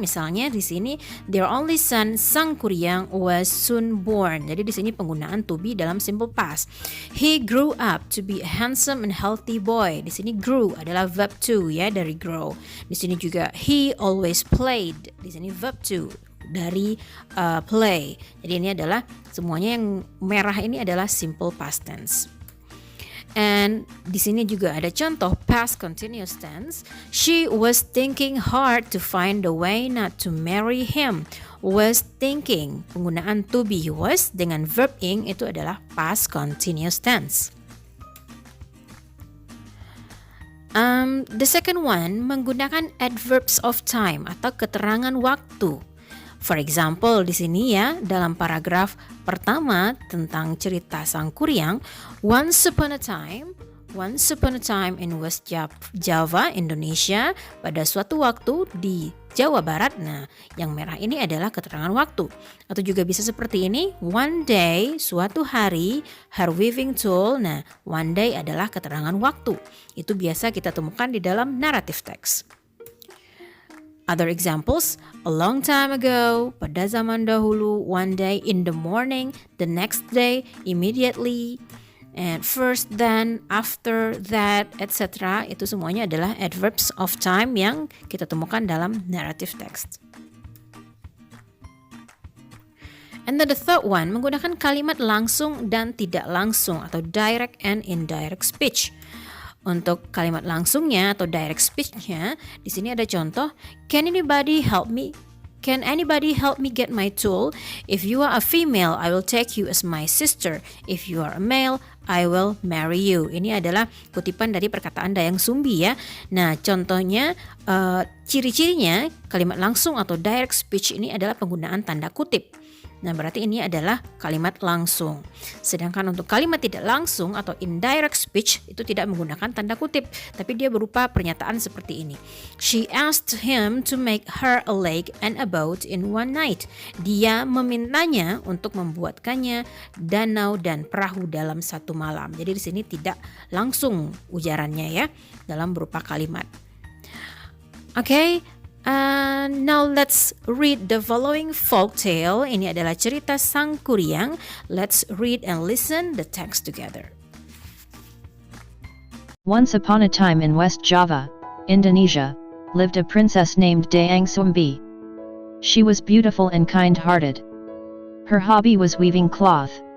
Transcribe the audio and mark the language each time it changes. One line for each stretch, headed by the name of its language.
Indonesian: Misalnya di sini
English: their only son Sang Kuryang was soon born.
Indonesian: Jadi di sini penggunaan
English: to be
Indonesian: dalam
English: simple past. He grew up to be a handsome and healthy boy.
Indonesian: Di sini grew adalah verb to ya dari grow. Di sini juga
English: he always played.
Indonesian: Di sini verb to dari play. Jadi ini adalah semuanya yang merah ini adalah simple past tense. And di sini juga ada contoh past continuous tense.
English: She was thinking hard to find a way not to marry him.
Indonesian: Was thinking, penggunaan to be was dengan verb ing itu adalah past continuous tense.
English: The second one
Indonesian: menggunakan
English: adverbs of time
Indonesian: atau keterangan waktu.
English: For example,
Indonesian: di sini ya, dalam paragraf pertama tentang cerita Sang Kuryang,
English: once upon a time in West Java,
Indonesian: Indonesia, pada suatu waktu di Jawa Barat. Nah, yang merah ini adalah keterangan waktu. Atau juga bisa seperti ini,
English: one day,
Indonesian: suatu hari,
English: her weaving tool.
Indonesian: Nah, one day adalah keterangan waktu. Itu biasa kita temukan di dalam narrative text.
English: Other examples, a long time ago,
Indonesian: pada zaman dahulu,
English: one day, in the morning, the next day, immediately, and first, then, after, that, etc.
Indonesian: Itu semuanya adalah adverbs of time yang kita temukan dalam narrative text.
English: And then the third one,
Indonesian: menggunakan kalimat langsung dan tidak langsung atau
English: direct and indirect speech.
Indonesian: Untuk kalimat langsungnya atau direct speech-nya, di sini ada contoh,
English: Can anybody help me get my tool? If you are a female, I will take you as my sister. If you are a male, I will marry you.
Indonesian: Ini adalah kutipan dari perkataan Dayang Sumbi ya. Nah, contohnya, ciri-cirinya kalimat langsung atau direct speech ini adalah penggunaan tanda kutip. Nah, berarti ini adalah kalimat langsung. Sedangkan untuk kalimat tidak langsung atau indirect speech itu tidak menggunakan tanda kutip, tapi dia berupa pernyataan seperti ini.
English: She asked him to make her a lake and a boat in one night.
Indonesian: Dia memintanya untuk membuatkannya danau dan perahu dalam satu malam. Jadi di sini tidak langsung ujarannya ya, dalam berupa kalimat. Okay.
English: Now let's read the following folk tale.
Indonesian: Ini adalah cerita Sang Kuryang.
English: Let's read and listen the text together. Once upon a time in West Java, Indonesia, lived a princess named Dayang Sumbi. She was beautiful and kind-hearted. Her hobby was weaving cloth.